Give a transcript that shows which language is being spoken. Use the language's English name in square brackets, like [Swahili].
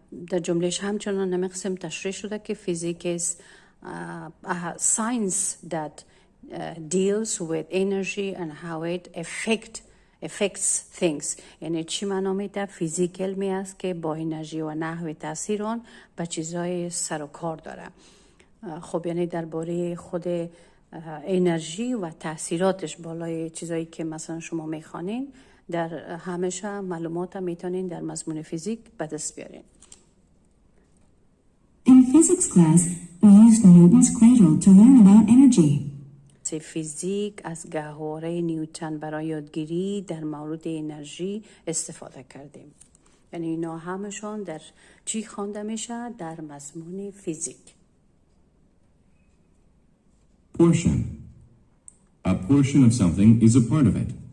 [Persian] در جملهش همچنان نمی قسم تشریح شده که فیزیک [English] is a science that deals with energy and how it affects things. [Persian] یعنی چی معنا میده؟ فیزیک علمی است که با انرژی و نحو تاثیر آن به چیزای سر و کار داره. خب یعنی درباره خود انرژی و تاثیراتش بالای چیزایی که مثلا شما میخوانین در همیشه معلومات میتونین در مضمون فیزیک به دست بیارین. [English] In physics class, we used Newton's cradle to learn about energy. [Persian] فیزیک از گهواره نیوتن برای یادگیری در مورد انرژی استفاده کردیم. یعنی اینا همشون در چی خوانده میشه؟ در مضمون فیزیک. [English] Portion. A portion of something is a part of it.